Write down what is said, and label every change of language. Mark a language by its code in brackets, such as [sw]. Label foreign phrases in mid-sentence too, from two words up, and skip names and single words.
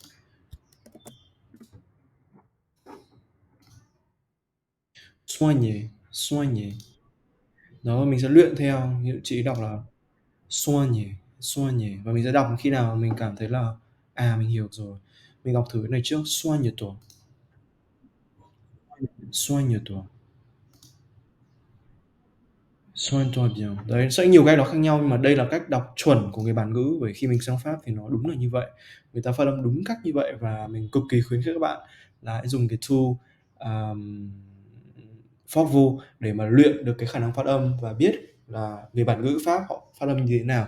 [fr] Soigner, soigner. [vi] Đó, mình sẽ luyện theo, như chị đọc là [fr] soigner, soigner. [vi] Và mình sẽ đọc khi nào mình cảm thấy là mình hiểu rồi. Mình đọc thử cái này trước, [fr] soigne-toi, soigne-toi. Soin-toi bien. [vi] Đấy, sẽ nhiều cách đọc khác nhau nhưng mà đây là cách đọc chuẩn của người bản ngữ, bởi khi mình sang Pháp thì nó đúng là như vậy. Người ta phát âm đúng cách như vậy và mình cực kỳ khuyến khích các bạn là hãy dùng cái tool, Forkvo để mà luyện được cái khả năng phát âm và biết là người bản ngữ Pháp họ phát âm như thế nào.